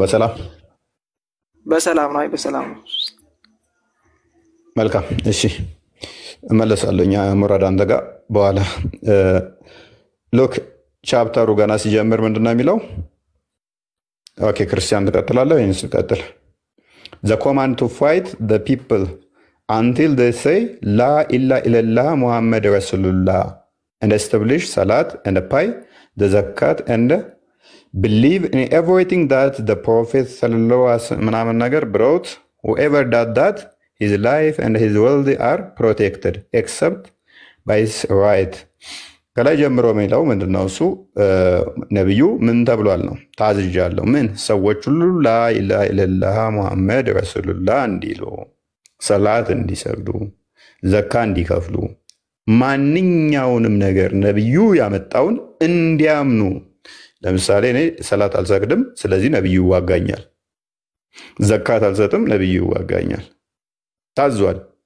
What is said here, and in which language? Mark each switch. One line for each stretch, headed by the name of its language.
Amharic: በሰላም ነው። በሰላም ነው። መልካም እሺ፣ እመለሳለሁ። ሙራድ አንተ ጋር በኋላ ሎክ ቻፕተሩ ገና ሲጀምር ምንድነው የሚለው? ኦኬ ክርስቲያን ትቀጥላለህ ወይስ ልቀጥል?
English: The command to fight the people until they say La ilaha illallah Muhammad Rasulullah and establish Salat and pay the Zakat and believe in everything that the Prophet sallallahu alaihi wasallam brought. Whoever does that, his life and his wealth are protected except by his right.
Amharic: ከላይ ጀምሮ የሚለው ምንድነው? እሱ ነብዩ ምን ተብሏል ነው? ታዝዣለሁ። ምን ሰዎች ሁሉ ላኢላሃ ኢለላህ ሙሐመድ ረሱሉላህ እንዲሉ፣ ሰላት እንዲሰግዱ፣ ዘካ እንዲከፍሉ፣ ማንኛውንም ነገር ነብዩ ያመጣውን እንዲያምኑ። ለምሳሌ እኔ ሰላት አልሰግድም፣ ስለዚህ ነብዩ ይዋጋኛል። ዘካት አልሰጥም፣ ነብዩ ይዋጋኛል። ታዟል።